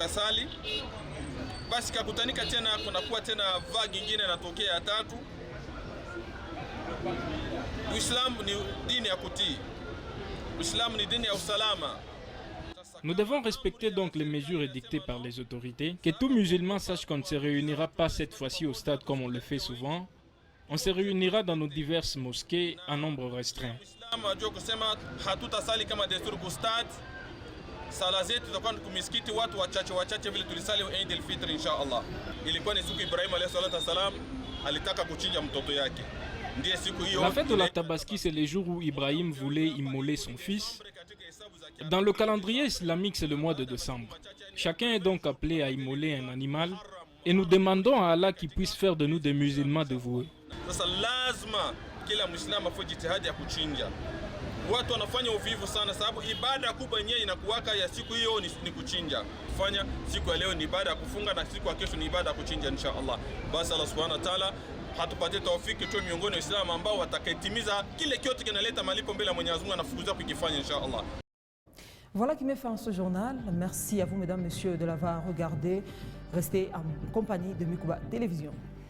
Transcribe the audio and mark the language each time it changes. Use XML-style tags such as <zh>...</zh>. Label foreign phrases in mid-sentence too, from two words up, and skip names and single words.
<fr>Nous devons respecter donc les mesures édictées par les autorités. Que tout musulman sache qu'on ne se réunira pas cette fois-ci au stade comme on le fait souvent. On se réunira dans nos diverses mosquées en nombre restreint.</fr> <sw>Sala zetu tutakuwa kumisikiti watu wachache vile tulisali Eid al-Fitr inshallah. Ilikuwa ni siku Ibrahim</sw> <ar>عليه الصلاة والسلام</ar> <sw>alitaka kuchinja mtoto yake. Ndiye siku hiyo.</sw> <fr>La fête de la Tabaski, c'est le jour où Ibrahim voulait immoler son fils. Dans le calendrier islamique, c'est le mois de décembre. Chacun est donc appelé à immoler un animal et nous demandons à Allah qu'il puisse faire de nous des musulmans dévoués.</fr> <sw>Sasa lazima kila muislamu afanye jitihada ya kuchinja. Watu wanafanya uvivu sana sababu ibada kubwa yenyewe inakuwaka ya siku hiyo ni kuchinja. Kufanya siku ya leo ni ibada ya kufunga na siku ya kesho ni ibada ya kuchinja inshallah. Basi Allah</sw> <ar>سبحانه وتعالى</ar> <sw>hatupatie taufiki tu miongoni mwa Waislamu ambao watakayetimiza kile kiote kinaleta malipo mbele ya Mwenyezi Mungu anafukuza kukifanya inshallah.</sw> <fr>Voilà qui met fin à ce journal. Merci à vous mesdames, messieurs de l'avoir regardé. Restez en compagnie de Mikuba Télévision.</fr>